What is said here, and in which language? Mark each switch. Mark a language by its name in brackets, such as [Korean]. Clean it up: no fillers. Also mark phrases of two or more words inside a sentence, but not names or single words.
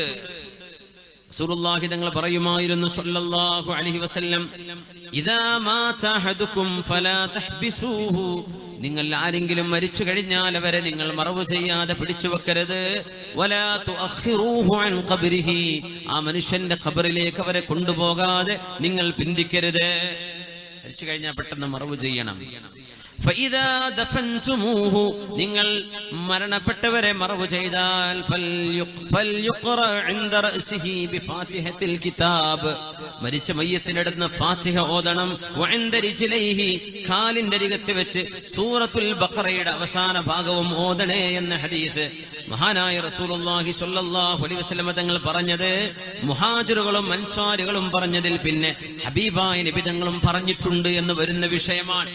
[Malayalam] റസൂലുള്ളാഹി തങ്ങൾ പറയുമായിരുന്നു [Arabic] صلى الله عليه وسلم, إذا مات أحدكم فلا تحبسوه. [Malayalam] നിങ്ങൾ ആരെങ്കിലും മരിച്ചു കഴിഞ്ഞാൽ അവരെ നിങ്ങൾ മറവ് ചെയ്യാതെ പിടിച്ചു വെക്കരുത്. [Arabic] ولا تؤخروه عن قبره. [Malayalam] ആ മനുഷ്യന്റെ ഖബറിലേക്ക് അവരെ കൊണ്ടുപോകാതെ നിങ്ങൾ പിന്തിക്കരുത്. മരിച്ചു കഴിഞ്ഞാൽ പെട്ടെന്ന് മറവ് ചെയ്യണം. [Arabic] فإذا دفنتموه [Malayalam] നിങ്ങൾ മരണപ്പെട്ടവരെ മറവ് ചെയ്താൽ [Arabic] فليقرأ عند رأسه بفاتحة الكتاب. [Malayalam] മരിച്ച മയ്യത്തിന്റെ അടുത്ത് ഫാത്തിഹ ഓതണം. [Arabic] وعند رجليه [Malayalam] കാലിന്റെ അരികത്ത് വെച്ച് സൂറത്തുൽ ബഖറയുടെ അവസാന ഭാഗവും ഓതണേ എന്ന ഹദീസ് മഹാനായ [Arabic] رسول الله صلى الله عليه وسلم [Malayalam] തങ്ങൾ പറഞ്ഞത് മുഹാജിറുകളും അൻസാരികളും പറഞ്ഞതിൽ പിന്നെ ഹബീബായ നബി തങ്ങളും പറഞ്ഞിട്ടുണ്ട് എന്ന് വരുന്ന വിഷയമാണ്.